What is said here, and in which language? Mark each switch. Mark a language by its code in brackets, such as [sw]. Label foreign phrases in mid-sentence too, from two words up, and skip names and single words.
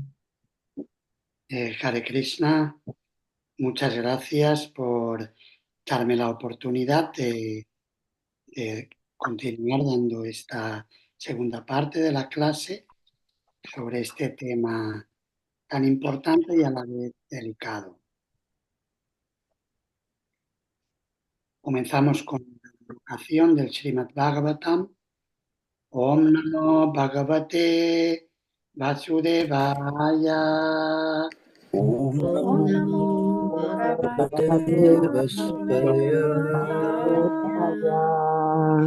[sa] Hare Krishna, [es] muchas gracias por darme la oportunidad de continuar dando esta segunda parte de la clase sobre este tema tan importante y a la vez delicado. Comenzamos con la invocación del Srimad Bhagavatam. [sa] Om Namo Bhagavate Vasudevaya. Om Om Namo Namo Bhagavate Bhagavate Vasudevaya. Vasudevaya.